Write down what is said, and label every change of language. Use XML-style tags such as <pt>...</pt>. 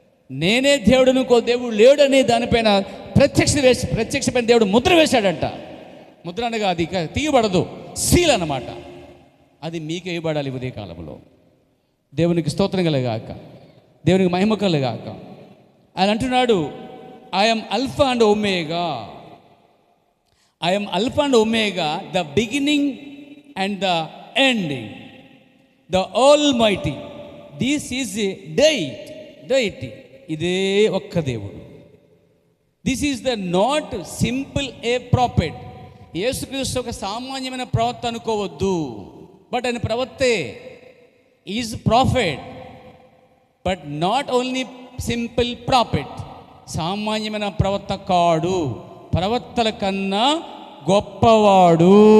<te>నేనే దేవుడు, ఇంకో దేవుడు లేడు అని దానిపైన ప్రత్యక్ష పైన దేవుడు ముద్ర వేశాడట. ముద్ర అనగా అది తీయబడదు, సీల్ అన్నమాట. అది మీకు వేయబడాలి ఉదయ కాలంలో. దేవునికి స్తోత్రం కలగాక, దేవునికి మహిమ కలగాక. ఆయన అంటున్నాడు,</te> <en>I am Alpha and Omega. I am Alpha and Omega, the beginning and the ending, the Almighty. This is a deity.</en> <te>ఇదే ఒక్క దేవుడు.</te> <en>This is the not simple a prophet.</en> <te>యేసుక్రీస్తు ఒక సామాన్యమైన ప్రవక్త అనుకోవద్దు. బట్ ఆయన ప్రవక్తే.</te> <en>Is prophet, but not only simple prophet.</en> <te>సామాన్యమైన ప్రవక్త కాడు, ప్రవక్తల కన్నా గొప్పవాడు.</te>